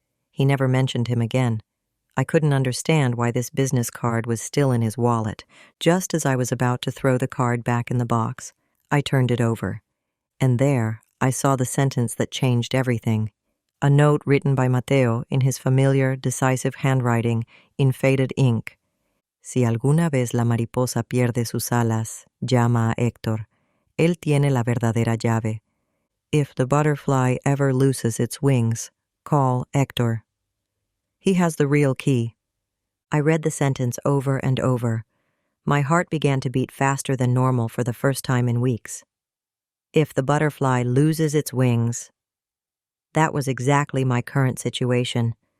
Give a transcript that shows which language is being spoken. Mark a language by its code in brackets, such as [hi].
[en] He never mentioned him again. I couldn't understand why this business card was still in his wallet. Just as I was about to throw the card back in the box, I turned it over. And there, I saw the sentence that changed everything. A note written by Mateo in his familiar, decisive handwriting in faded ink. [es] Si alguna vez la mariposa pierde sus alas, llama a Héctor. Él tiene la verdadera llave. [en] If the butterfly ever loses its wings, call Héctor. He has the real key. I read the sentence over and over. My heart began to beat faster than normal for the first time in weeks. If the butterfly loses its wings. That was exactly my current situation.